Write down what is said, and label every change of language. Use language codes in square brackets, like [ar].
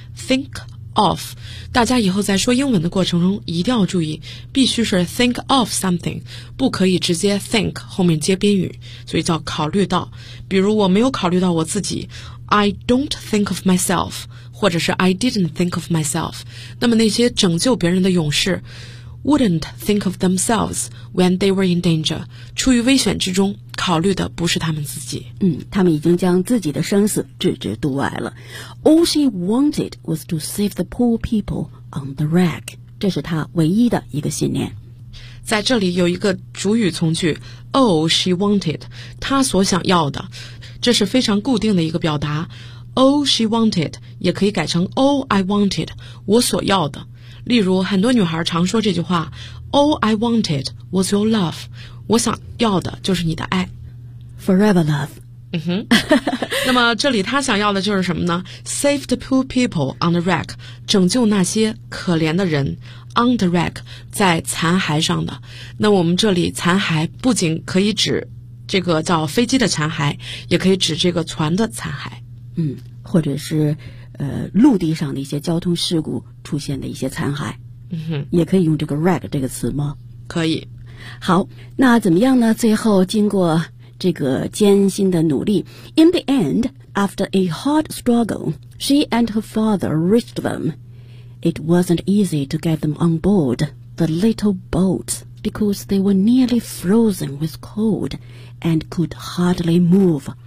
[en] Think of， [zh] 大家以后在说英文的过程中一定要注意，必须是 [en] think of something， [zh] 不可以直接 think 后面接宾语，所以叫考虑到。比如，我没有考虑到我自己 ， [en] I don't think of myself， [zh] 或者是 [en] I didn't think of myself。 [zh] 那么，那些拯救别人的勇士。 [en] Wouldn't think of themselves when they were in danger. [zh] 处于危险之中，考虑的不是他们自己。嗯，他们已经将自己的生死置之度外了。 [en] All she wanted was to save the poor people on the wreck. [zh] 这是她唯一的一个信念。在这里有一个主语从句 ， [en] All she wanted， [zh] 她所想要的，这是非常固定的一个表达。 [en] All she wanted [zh] 也可以改成 [en] All I wanted， [zh] 我所要的。例如很多女孩常说这句话 [en] All I wanted was your love， [zh] 我想要的就是你的爱。 [en] Forever love。 [zh] 嗯哼。那么这里她想要的就是什么呢？ [en] Save the poor people on the wreck， [zh] 拯救那些可怜的人。 [en] On the wreck， [zh] 在残骸上的。那我们这里残骸不仅可以指这个叫飞机的残骸，也可以指这个船的残骸。嗯，或者是陆地上的一些交通事故出现的一些残骸。嗯哼，也可以用这个 wreck 这个词吗？可以。好，那怎么样呢？最后经过这个艰辛的努力， [en] In the end, after a hard struggle, she and her father reached them. It wasn't easy to get them on board the little boat because they were nearly frozen with cold and could hardly move.